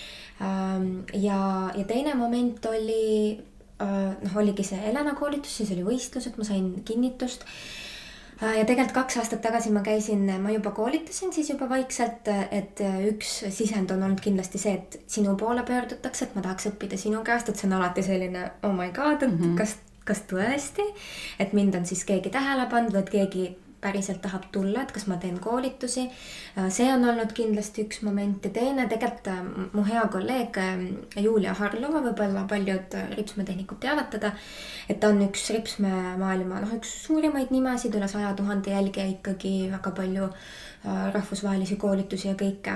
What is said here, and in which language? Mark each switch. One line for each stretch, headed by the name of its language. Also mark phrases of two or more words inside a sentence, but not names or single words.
Estonian: Ja teine moment oligi see Helena koolitus, siis oli võistlus, et ma sain kinnitust. Ja tegelikult 2 aastat tagasi ma juba koolitasin siis juba vaikselt, et üks sisend on olnud kindlasti see, et sinu poole pöördutakse, et ma tahaks õppida sinu käest, et see on alati selline,
English: oh my god,
Estonian: et kas tõesti, et mind on siis keegi tähele pannud või et keegi päriselt tahab tulla, et kas ma teen koolitusi. See on olnud kindlasti üks moment ja teine tegelikult mu hea kolleeg Julia Harlova, võib-olla paljud ripsmetehnikud teavad teda, et ta on üks ripsmemaailma, üks suurimaid nimesid, üle 100 000 jälgija ikkagi, väga palju rahvusvahelisi koolitusi ja kõike.